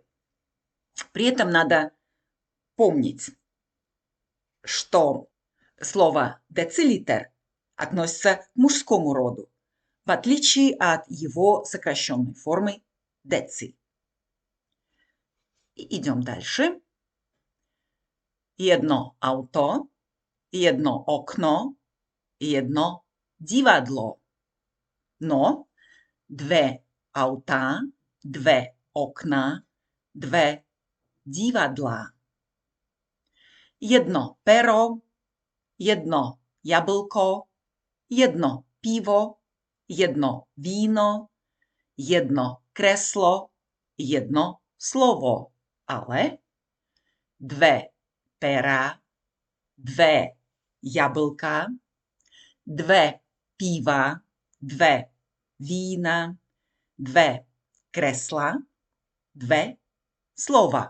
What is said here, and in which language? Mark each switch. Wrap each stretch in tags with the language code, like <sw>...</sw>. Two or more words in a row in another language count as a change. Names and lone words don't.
<ru>При этом надо помнить, что слово децилитр относится к мужскому роду, в отличие от его сокращенной формы деци. И идем дальше.</ru> <sk>1 auto, 1 okno, 1 divadlo. No, 2 auta, 2 okna, 2 divadla. 1 pero, 1 jablko, 1 pivo, 1 víno, 1 kreslo, 1 slovo, ale 2 pera, 2 jablka, 2 piva, 2 vína, 2 kresla, 2 слова.</sk>